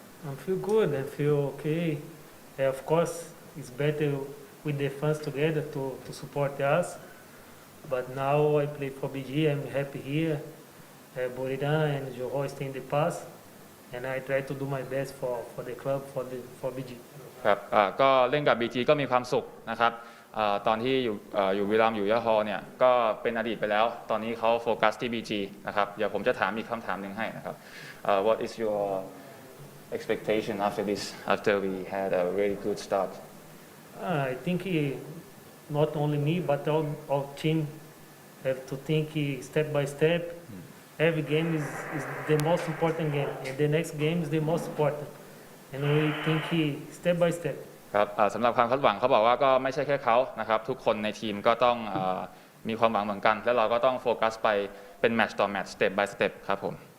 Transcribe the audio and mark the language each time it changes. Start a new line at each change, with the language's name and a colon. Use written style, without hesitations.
English: I feel good. I feel okay. Of course, it's better with the fans together to support us. But now I play for BG. I'm happy here. Buriram and Johor stay in the past, and I try to do my best for the club for BG.
Thai: ครับก็เล่นกับ BG ก็มีความสุขนะครับตอนที่อยู่บุรีรัมย์อยู่ยะโฮเนี่ยก็เป็นอดีตไปแล้วตอนนี้เขาโฟกัสที่ BG นะครับเดี๋ยวผมจะถามอีกคำถามหนึ่งให้นะครับ
English: What is your expectation after this after we had a really good start I think not only me but all team have to think step by step. Every game is the most important game, and the next game is the most important. And we think step by step.
Thai: ครับสำหรับความคาดหวังเขาบอกว่าก็ไม่ใช่แค่เขานะครับทุกคนในทีมก็ต้องมีความหวังเหมือนกันแล้วเราก็ต้องโฟกัสไปเป็นแมตช์ต่อแมตช์
English: step by step
Thai: ครับผม